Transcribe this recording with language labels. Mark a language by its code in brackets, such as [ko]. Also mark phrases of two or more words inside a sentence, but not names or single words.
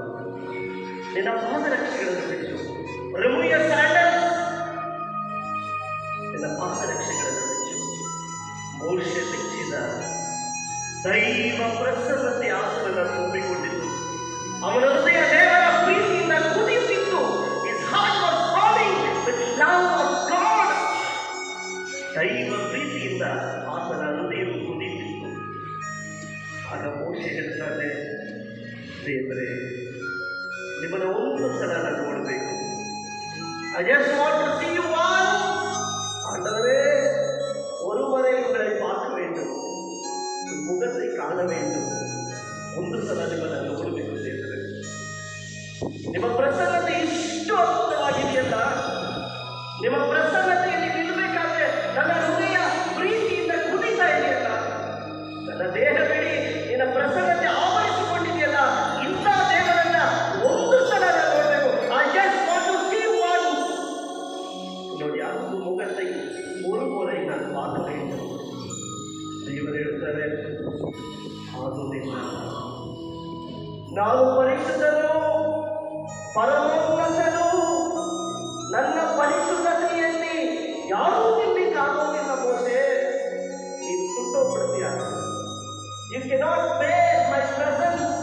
[kn] ನಿನ್ನ ಪಾದರಕ್ಷೆಗಳನ್ನು ಬಿಚ್ಚು. [en] remove your sandals. [kn] ನಿನ್ನ ಪಾದರಕ್ಷೆಗಳನ್ನು ಬಿಚ್ಚು. ಮೋಶೆ ಬಿಚ್ಚಿದ. ದೈವ ಪ್ರಸನ್ನತೆ ಆತನನ್ನು ತುಂಬಿಕೊಂಡಿತು. ಅವನ ಹೃದಯ ದೇವರ ಪ್ರೀತಿಯಿಂದ ಕುದಿಯುತ್ತಿತ್ತು. [en] His heart was falling with love of God. [kn] ದೈವ ಪ್ರೀತಿಯಿಂದ ಆತನ ಹೃದಯವು ಕುದಿಯುತ್ತಿತ್ತು. ಆಗ ಮೋಶೆ ಹೇಳ್ತಾರೆ, ದೇವರೇ, ನಿಮ್ಮನ್ನ ಒಂದು ಸಲ ನಾನು ನೋಡಬೇಕು. [en] I just want to see you once. [ta] ஆண்டவரே, ஒரு முறை உங்களை பார்க்க வேண்டும், முகத்தை காண வேண்டும். [kn] ಒಂದು ಸಲ ನಿಮ್ಮನ್ನು ನೋಡಬೇಕು ದೇವರೇ. ನಿಮ್ಮ ಪ್ರಸನ್ನತೆ ಇಷ್ಟು ಅದ್ಭುತವಾಗಿದೆಯಲ್ಲ, ನಿಮ್ಮ ಪ್ರಸನ್ನತೆಯಲ್ಲಿ ನಿಲ್ಲಬೇಕಾದ್ರೆ ನನ್ನ ಹೃದಯ ಪ್ರೀತಿಯಿಂದ ಕುದಿತಾ ಇದೆಯಲ್ಲ, ನನ್ನ ದೇಹವಿಡೀ ನಿನ್ನ ಪ್ರಸನ್ನತೆ ಆವರಿಸಿಕೊಂಡಿದೆಯಲ್ಲ, ಇಂಥ ದೇವರನ್ನ ಒಂದು ಸಲ ನಾನು ನೋಡಬೇಕು. [en] I just want to see one. [kn] ನೋಡಿ, ಆ [ta] ಮುಖத்தை ஒரு முறை நான் பார்க்க வேண்டும். [kn] ದೇವರು ಹೇಳ್ತಾರೆ, ಆಗುವುದಿಲ್ಲ. ನಾವು ಪರಿಶುದ್ಧರು, ಪರಮೋನ್ನತನು. ನನ್ನ ಪರಿಶುದ್ಧತೆಯಲ್ಲಿ ಯಾರೂ ನಿಲ್ಲಿಕ್ಕಾಗೋದಿಲ್ಲ. ಮೋಶೆ, ನೀನು ಸುಟ್ಟೋಗ್ಬಿಡ್ತೀಯ. [en] you cannot bear my presence.